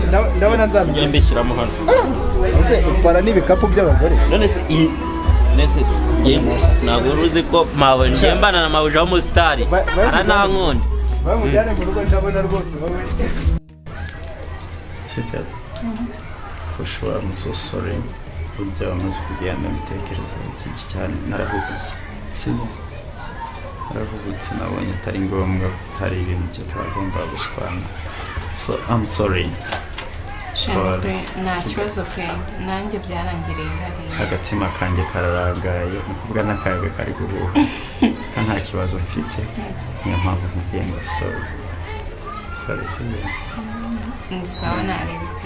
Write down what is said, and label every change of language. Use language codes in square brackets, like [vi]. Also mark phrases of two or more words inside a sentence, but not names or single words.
[rw] ndabona nzabyo mbishyiramo hano ese utwara n'ibikapu by'abagore none se ntabwo uruzi ko njye mbana na mabuje w'umusitari aranankunda bamujyane mu rugo ndabona rwose wowe Shitati. [en] For sure, I'm so sorry. [rw] Burya wamaze kugenda mitekerezo byinshi cyane narahubutse. Narahubutse nabonye atari ngombwa kutari ibintu byo twagomba gushwana. [en] So I'm sorry. [rw] Nta kibazo pe nanjye byarangiriye hariya agatima kanjye kararangaye ukuvuga n'akayaga kari guhuha nta kibazo mfite niyo mpamvu nkubwiye ngo sorry ni sawa narebe pe